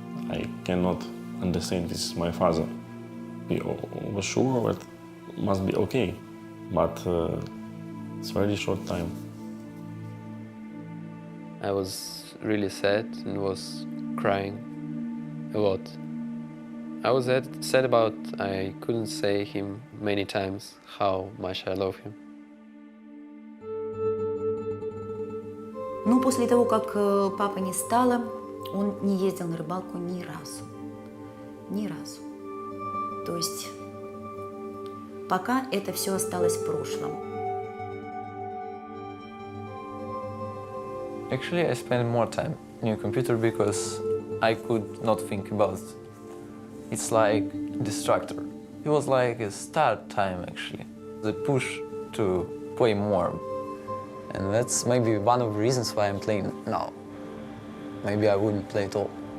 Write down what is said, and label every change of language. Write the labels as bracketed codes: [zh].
[en] I cannot understand this is my father. We were sure that it must be okay, but it's a very short time. I was really sad and was crying a lot. I was sad about I couldn't say him many times how much I love him. [ru] Но после того, как папы не стало, он не ездил на рыбалку ни разу. Ни разу. То есть пока это все осталось в прошлом. [en] Actually, I spent more time on your computer because I could not think about it. It's like a distractor. It was like a start time, actually. The push to play more. And that's maybe one of the reasons why I'm playing now. Maybe I wouldn't play at all.